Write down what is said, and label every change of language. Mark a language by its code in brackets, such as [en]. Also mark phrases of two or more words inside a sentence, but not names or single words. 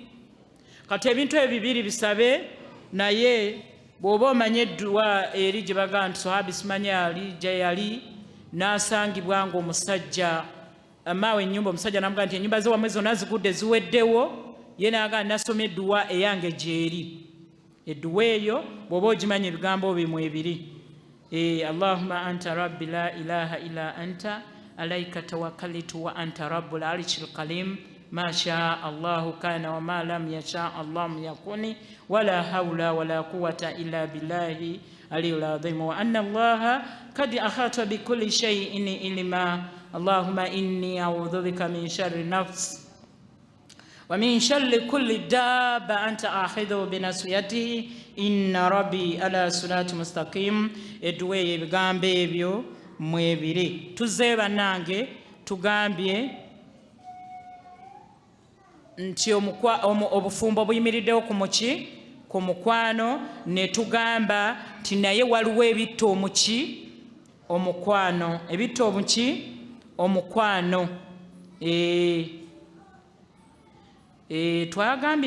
[lg] Kati ebintu ebibiri bisabe. Naye bw'oba omanye edduwa eri gye bagamba nti Sahabi simanyi ali gye yali n'asangibwa ng'omusajja amaawe ennyumba omusajja n'amugamba nti ennyumba ze wamwe zonna zigudde ziweddewo. Ye n'agamba nasoma edduwa eyange gy'eri. Edduwa eyo bw'oba ogimanya ebigambo bimu ebiri. [ar] اللهم أنت ربي لا إله إلا أنت عليك توكلت وأنت رب العرش الكريم ما شاء الله كان وما لم يشاء الله لم يكن ولا حول ولا قوة إلا بالله العلي العظيم وأن الله قد أحاط بكل شيء علما اللهم إني أعوذ بك من شر النفس ومن شر كل دابة أنت آخذ بناصيته إن ربي على صراط مستقيم [lg] edduwe ebigambo ebyo mwebiri tuzze bannange tugambye nti obufumbo buyimiriddewo ku mukwano ne tugamba nti naye waliwo ebitta omukwano ebitta omukwano twagambye